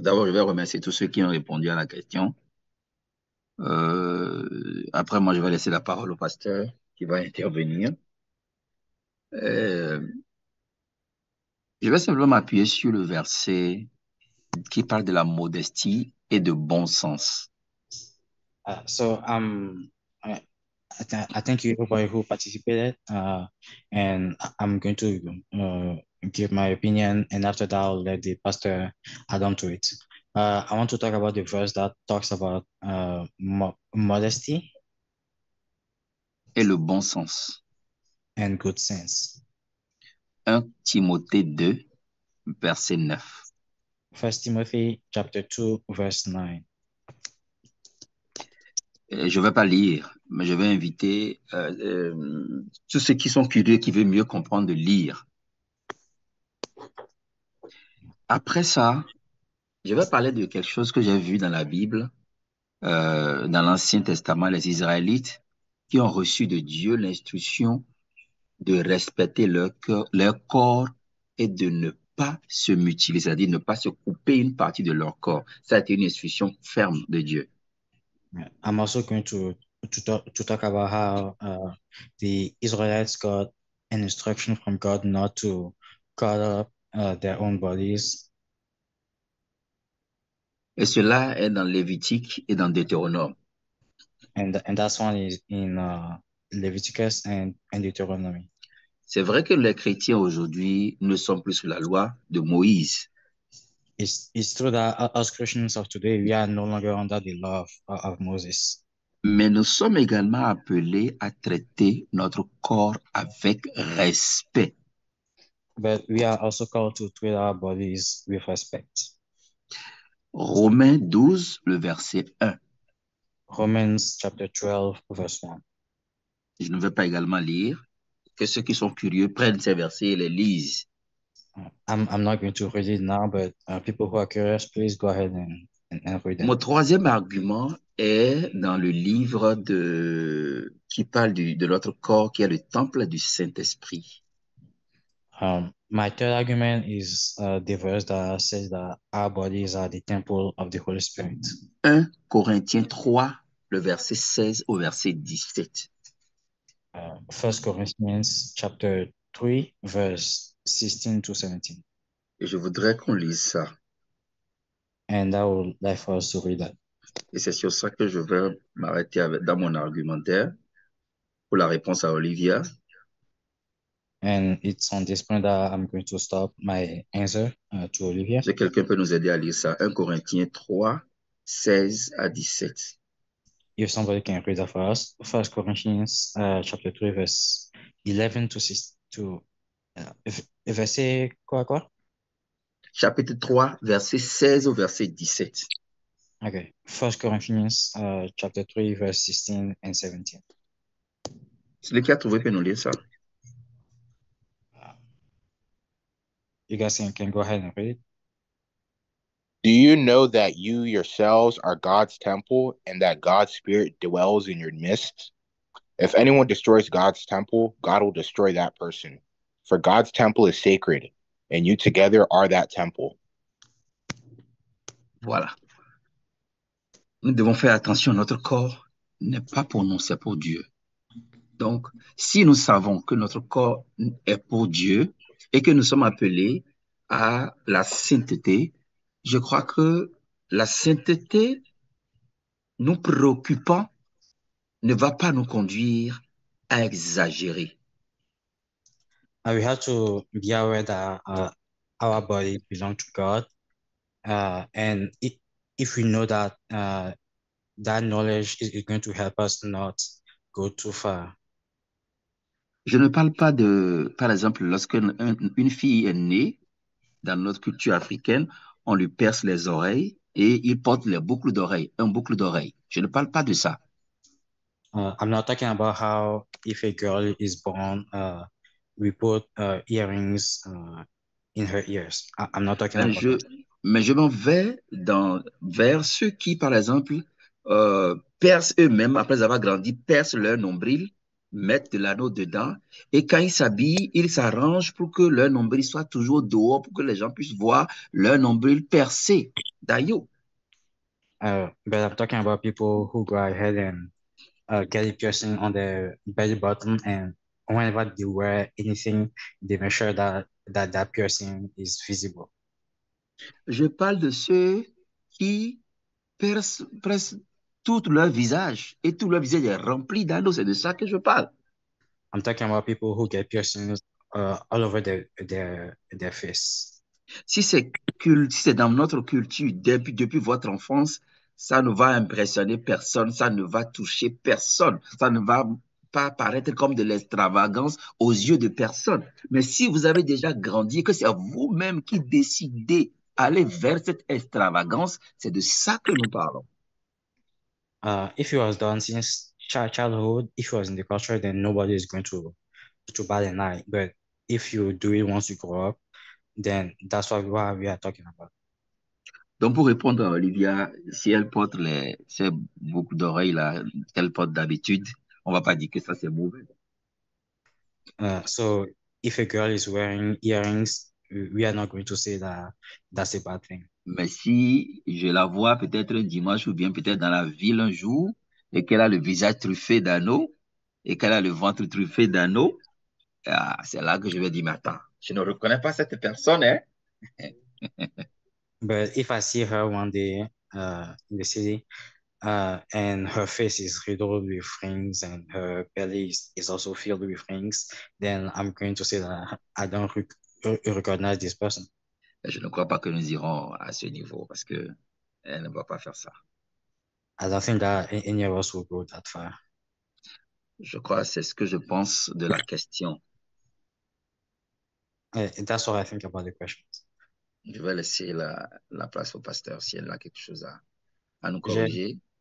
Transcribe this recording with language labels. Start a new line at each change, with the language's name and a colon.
French: D'abord, je vais remercier tous ceux qui ont répondu à la question. Après, moi, je vais laisser la parole au pasteur qui va intervenir. Euh, je vais simplement m'appuyer sur le verset qui parle de la modestie et de bon sens.
English: So I thank you everybody who participated, and I'm going to give my opinion, and after that, I'll let the pastor add on to it. I want to talk about the verse that talks about modesty
French: Et le bon sens.
English: and good sense.
French: 1 Timothée 2, verset 9.
English: 1 Timothy chapter 2, verse 9.
French: Je ne vais pas lire, mais je vais inviter tous ceux qui sont curieux, qui veulent mieux comprendre, de lire. Après ça, je vais parler de quelque chose que j'ai vu dans la Bible, dans l'Ancien Testament, les Israélites qui ont reçu de Dieu l'instruction de respecter leur corps et de ne pas se mutiler, c'est-à-dire ne pas se couper une partie de leur corps. Ça a été une instruction ferme de Dieu.
English: I'm also going to talk about how the Israelites got an instruction from God not to cut up their own bodies.
French: Et cela est dans Lévitique et dans Deutéronome.
English: And that's one is in Leviticus and Deuteronomy.
French: C'est vrai que les chrétiens aujourd'hui ne sont plus sous la loi de Moïse.
English: It's true that us Christians of today, we are no longer under the law of Moses.
French: Mais nous sommes également appelés à traiter notre corps avec respect.
English: But we are also called to treat our bodies with respect.
French: Romains 12, le verset 1.
English: Romans chapter 12, verse 1.
French: Je ne vais pas également lire. Que ceux qui sont curieux prennent ces versets et les lisent.
English: I'm not going to read it now, but people who are curious, please go ahead and read it.
French: Mon troisième argument est dans le livre qui parle de notre corps, qui est le temple du Saint-Esprit.
English: My third argument is the verse that says that our bodies are the temple of the Holy Spirit.
French: 1 Corinthiens 3, le verset 16 au verset 17.
English: 1 Corinthians chapter 3, verse 16 to 17.
French: Et je voudrais qu'on lise ça.
English: And I would like for us to read that.
French: Et c'est sur ça que je vais m'arrêter dans mon argumentaire pour la réponse à Olivia.
English: And it's on this point that I'm going to stop my answer to Olivia.
French: Si quelqu'un peut nous aider à lire ça, 1 Corinthiens 3, 16 à 17.
English: If somebody can read that for us, 1 Corinthians chapter 3, verse 11 to 6 to
French: verset quoi? Chapitre 3, verset 16 au verset 17.
English: Okay, 1 Corinthians chapter 3, verse 16 and 17.
French: Celui qui a trouvé peut nous lire ça.
English: You guys can go ahead and read it. Do you know that you yourselves are God's temple and that God's Spirit dwells in your midst? If anyone destroys God's temple, God will destroy that person. For God's temple is sacred, and you together are that temple.
French: Voilà. Nous devons faire attention à notre corps. n'est pas pour nous, c'est pour Dieu. Donc, si nous savons que notre corps est pour Dieu et que nous sommes appelés à la sainteté, je crois que la sainteté nous préoccupant ne va pas nous conduire à exagérer.
English: We have to be aware that our body belongs to God, and if we know that that knowledge is going to help us not go too far.
French: Je ne parle pas de, par exemple, lorsque une fille est née dans notre culture africaine, on lui perce les oreilles et il porte les boucles d'oreilles, un boucle d'oreille. Je ne parle pas de ça.
English: I'm not talking about how if a girl is born, we put earrings in her ears. I'm not talking about that.
French: Mais je m'en vais vers ceux qui, par exemple, percent eux-mêmes, après avoir grandi, percent leur nombril, mettent de l'anneau dedans, et quand ils s'habillent, ils s'arrangent pour que leur nombril soit toujours dehors, pour que les gens puissent voir leur nombril percé d'ailleurs.
English: But I'm talking about people who go ahead and get a piercing on their belly button, and whenever they wear anything, they make sure that piercing is visible.
French: Je parle de ceux qui percent presque tout leur visage, et tout leur visage est rempli d'anneaux, c'est de ça que je parle.
English: I'm talking about people who get piercings all over their face.
French: Si c'est dans notre culture, depuis votre enfance, ça ne va impressionner personne, ça ne va toucher personne, ça ne va pas paraître comme de l'extravagance aux yeux de personne. Mais si vous avez déjà grandi et que c'est vous-même qui décidez d'aller vers cette extravagance, c'est de ça que nous parlons.
English: If it was done since childhood, if it was in the culture, then nobody is going to bat an eye. But if you do it once you grow up, then that's what we are talking about.
French: Donc, pour répondre à Olivia, si elle porte ces boucles d'oreilles là qu'elle porte d'habitude, on va pas dire que ça c'est mauvais.
English: So if a girl is wearing earrings, we are not going to say that that's a bad thing.
French: Mais si je la vois peut-être un dimanche ou bien peut-être dans la ville un jour et qu'elle a le visage truffé d'anneaux et qu'elle a le ventre truffé d'anneaux, c'est là que je vais dire, mais attends, je ne reconnais pas cette personne, hein?
English: But if I see her one day in the city and her face is riddled with rings and her belly is also filled with rings, then I'm going to say that I don't recognize this person.
French: Je ne crois pas que nous irons à ce niveau parce que elle ne va pas faire ça.
English: I don't think that any of us will go that far.
French: Je crois que c'est ce que je pense de la question.
English: That's what I think about the question.
French: Je vais laisser la place au pasteur si elle a quelque chose à nous corriger.